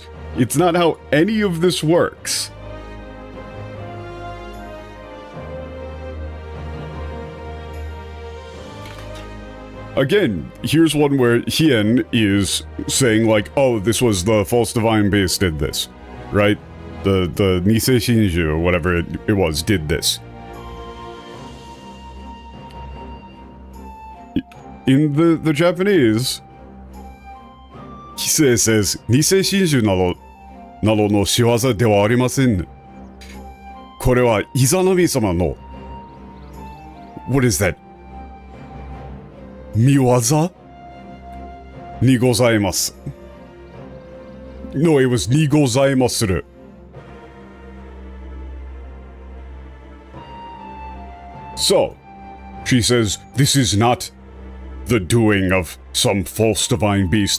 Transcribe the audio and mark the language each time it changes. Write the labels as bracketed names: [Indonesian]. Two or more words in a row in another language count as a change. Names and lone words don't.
[English] It's not how any of this works. Again, here's one where Hien is saying, like, oh, this was the false divine base did this, right? The Nisei Shinju, or whatever it was, did this. In the Japanese, Kisei says, [Japanese] 偽神獣などの仕業ではありません. これはイザナミ様の. [English] What is that? [Japanese] 御業？にございます. [English] No, it was [Japanese] にございます. [English] So, she says, this is not the doing of some false divine beast.